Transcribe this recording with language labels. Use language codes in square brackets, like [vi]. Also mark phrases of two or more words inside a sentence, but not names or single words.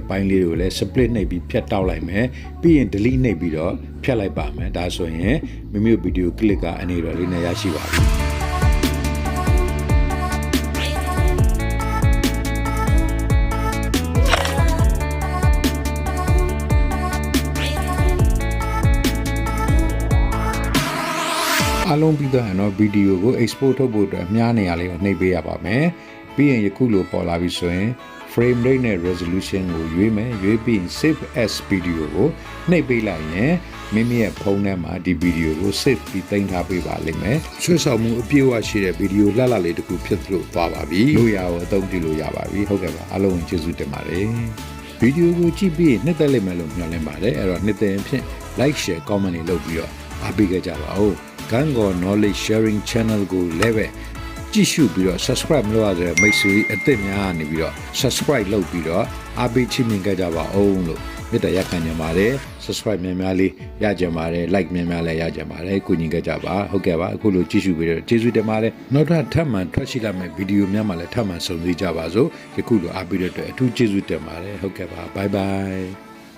[my] ပိုင်းလေးတွေကိုလည်း split နှိပ်ပြီးဖြတ်တောက်လိုက်မယ်ပြီးရင် delete နှိပ်ပြီးတော့ဖြတ်လိုက်ပါမယ်ဒါဆိုရင်မိမိတို့ဗီဒီယို clip ကအနေတော်လေးနဲ့ရရှိပါပြီအားလုံးပြီးတော့နော်ဗီဒီယိုကို export ထုတ်ဖို့ အတွက်အများနေရာလေးကိုနှိပ်ပေးရပါမယ်ပြီးရင်ယခုလိုပေါ်လာပြီဆိုရင် [en] frame rate [my] နဲ့ resolution ကိုရွေးမယ်ရွေးပြီး [en] save as video [my] ကိုနှိပ်ပေးလိုက်ရင်မိမိရဲ့ဖုန်းထဲမှာဒီဗီဒီယိုကို save ပြီးသိမ်းထား ပေးပါလိမ့်မယ်ဆွဲဆောင်မှုအပြည့်အဝရှိတဲ့ဗီဒီယိုလှလှလေးတစ်ခုဖြစ်လို့သွားပါပြီလို့ရအောင်အသုံးပြုလို့ရပါပြီဟုတ်ကဲ့ပါအားလုံးကျေးဇူးတင်ပါတယ် ဗီဒီယိုကိုကြည့်ပြီးနှစ်သက်လိမ့်မယ်လို့မျှော်လင့်ပါတယ်အဲ့တော့နှစ်သက်ရင်ဖြင့် [en] like share comment [my] တွေလုပ်ပြီးတော့အားပေးကြပါဦး Kantkaw knowledge sharing channel ကိုလည်းပဲကြည့်ရှုပြီးတော့ subscribe မလုပ်ရတဲ့မိတ်ဆွေအသစ်များကနေပြီးတော့ subscribe လုပ်ပြီးတော့အားပေးချီးမြှင့်ကြပါအောင်လို့မေတ္တာရပ်ခံကြပါတယ် subscribe များများလေးရကြပါတယ် like များများလည်းရကြပါတယ်ကိုညီကြပါဟုတ်ကဲ့ပါအခုလိုကြည့်ရှုပြီးတော့ကျေးဇူးတင်ပါတယ်နောက်ထပ်မှထွက်ရှိလာမယ့်ဗီဒီယိုများမှာလည်းထပ်မံဆုံစည်းကြပါစို့ယခုလိုအားပေးတဲ့အတွက်အထူးကျေးဇူးတင်ပါတယ်ဟုတ်ကဲ့ပါ [en] bye bye